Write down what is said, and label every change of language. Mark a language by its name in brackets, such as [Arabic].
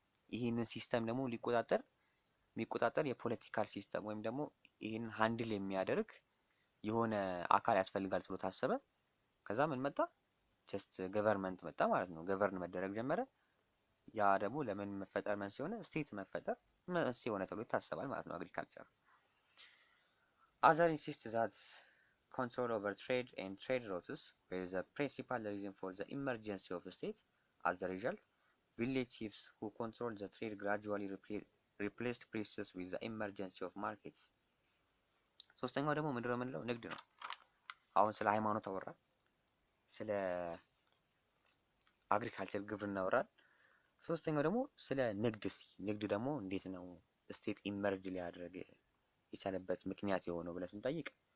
[Amharic] ይህንን ሲስተም ደግሞ የሚቆጣጠር የፖለቲካል ሲስተም ወይም ደግሞ ይህንን ሃንድል የሚያደርግ የሆነ አካል ያስፈልጋል ብሎ ታሰበ። ከዛ ምን መጣ? [English] ጀስት ገቨርንመንት [Amharic] መጣ ማለት ነው። ገቨርን መደረግ ጀመረ። ያ ደግሞ ለምን መፈጠር መንስኤ ሆነ? ስቴት መፈጠር መንስኤ ሆነ ተብሎ ይታሰባል ማለት ነው። [English] አግሪካልቸር other insist that control over trade and trade routes were the principal reason for the emergence of the state. As a result, village chiefs who controlled the trade gradually replaced priests with the emergence of markets. [Amharic] ሶስተኛው ደግሞ ምንድነው የምንለው? ንግድ ነው። አሁን ስለ ሃይማኖት አወራን፣ ስለ አግሪካልቸር ግብርና አወራን። ሶስተኛው ደግሞ ስለ ንግድ። ንግድ ደግሞ እንዴት ነው ስቴት ኢመርጅ ሊያደርግ የቻለበት ምክንያት የሆነው ብለን ስንጠይቅ